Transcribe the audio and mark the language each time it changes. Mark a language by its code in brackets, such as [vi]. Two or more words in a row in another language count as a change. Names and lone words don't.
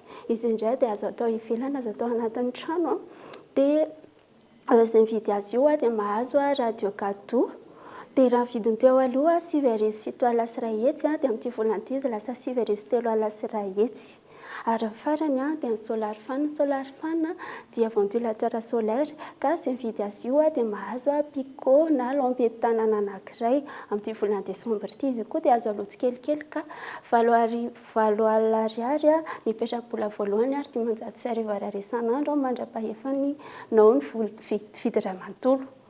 [mg] Izy indray dia azo atao ivelana, azo atao anatin'ny trano. Dia izay mividy azy io dia mahazo [fr] radio cadeau. [mg] Dia raha vidiny teo aloha 7,7 alina sy 2 hetsy dia amin'ity volana ity izy lasa 7,3 alina sy 2 hetsy. Ary farany dia ny [en] solar fan. Solar fan [mg] dia [fr] ventilateur solaire [mg] ka izay mividy azy io dia mahazo pico na lampe tanana anankiray. Amin'ity volana desambra ity izy koa dia azo alojo kelikely ka 7 alina ariary nipetrabola voalohany ary 500 ariary isan'andro mandra-pahefany nao ny vidy ray manontolo.